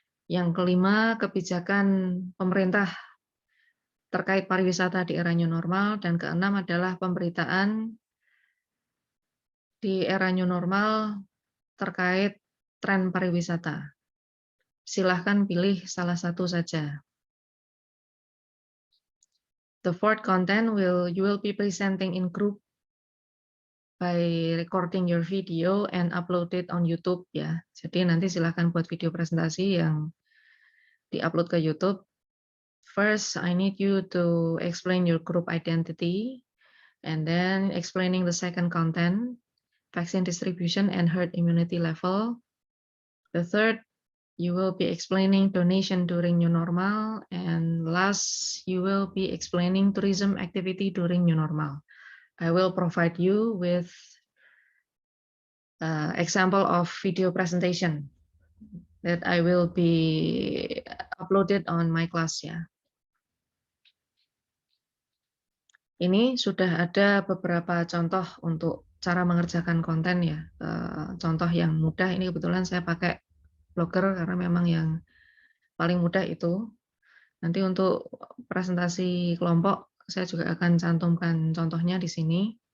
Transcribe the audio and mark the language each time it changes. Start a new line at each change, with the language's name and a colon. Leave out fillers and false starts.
Indonesian: Yang kelima, kebijakan pemerintah terkait pariwisata di era new normal. Dan keenam adalah pemberitaan di era new normal terkait tren pariwisata. Silahkan pilih salah satu saja.
English: The fourth content you will be presenting in group by recording your video and upload it on YouTube ya.
Indonesian: Jadi nanti silahkan buat video presentasi yang diupload ke YouTube.
English: First, I need you to explain your group identity, and then explaining the second content, vaccine distribution and herd immunity level, The third, you will be explaining donation during new normal, and last, you will be explaining tourism activity during new normal. I will provide you with example of video presentation that I will be uploaded on my class ya.
Indonesian: Ini sudah ada beberapa contoh untuk cara mengerjakan konten ya. Contoh yang mudah ini kebetulan saya pakai Blogger karena memang yang paling mudah itu. Nanti untuk presentasi kelompok saya juga akan cantumkan contohnya di sini.